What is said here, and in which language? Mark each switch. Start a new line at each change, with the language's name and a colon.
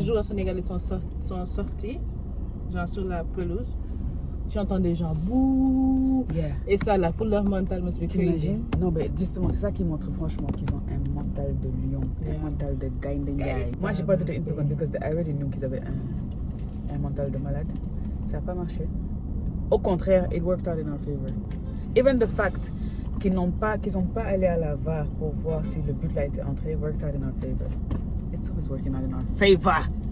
French: joueurs sénégalais sont sortis, genre sur la pelouse, tu entends des gens bouh.
English: Yeah.
French: Et ça là, pour leur mental
English: must be crazy.
French: T'imagines? Non, mais justement, c'est ça qui montre franchement qu'ils ont un mental de lion, un mental de gaïndé. Moi, j'ai pas douté une seconde parce que
English: I already knew
French: qu'ils avaient un mental de malade. Ça n'a pas marché. Au contraire,
English: it worked out in our favor. Even the fact
French: qu'ils n'ont pas allé à la VAR pour voir si le but là était entré,
English: worked out in our favor. It's always working out in our favor.